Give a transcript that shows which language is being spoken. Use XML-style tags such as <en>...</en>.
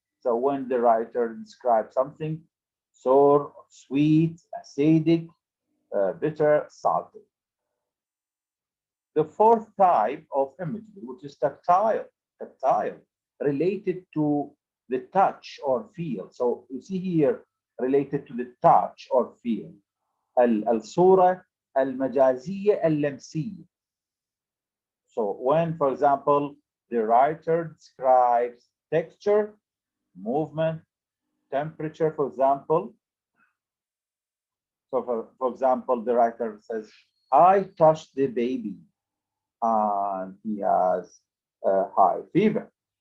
<en>So when the writer describes something sour, sweet, acidic, bitter, salty. The fourth type of imagery, which is tactile, related to the touch or feel. So you see here, related to the touch or feel.</en> <ar>الصورة المجازية اللمسية.</ar> <en>So when, for example, the writer describes texture, movement, temperature, for example. So for example, the writer says, I touched the baby and he has a high fever.</en>